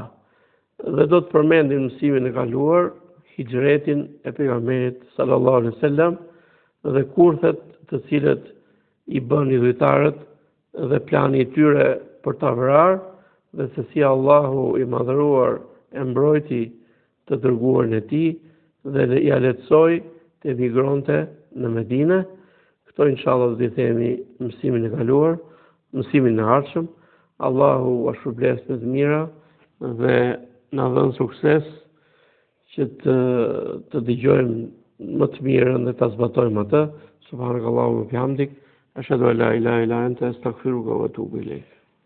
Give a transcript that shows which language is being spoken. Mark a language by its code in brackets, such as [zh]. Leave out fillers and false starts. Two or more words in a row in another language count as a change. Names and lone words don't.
[sq] Dhe do të përmendim mësimin e kaluar, hijretin e pejgamberit [ar] صلى الله عليه وسلم [sq] dhe kurthet të cilët i bën idhujtarët dhe plani i tyre për ta vrarë, dhe se si Allahu i madhëruar e mbrojti të dërguarin e tij dhe ja lehtësoi të emigronte në Medinë. Këto inshallah do t'i themi mësimin e kaluar, mësimin e ardhshëm. Allahu u shpërblet me të mira dhe na dhën sukses që të dëgjojmë më të mirën dhe ta zbatojmë atë. [ar] سبحانك اللهم وبحمدك أشهد أن لا إله إلا أنت أستغفرك وأتوب إليك.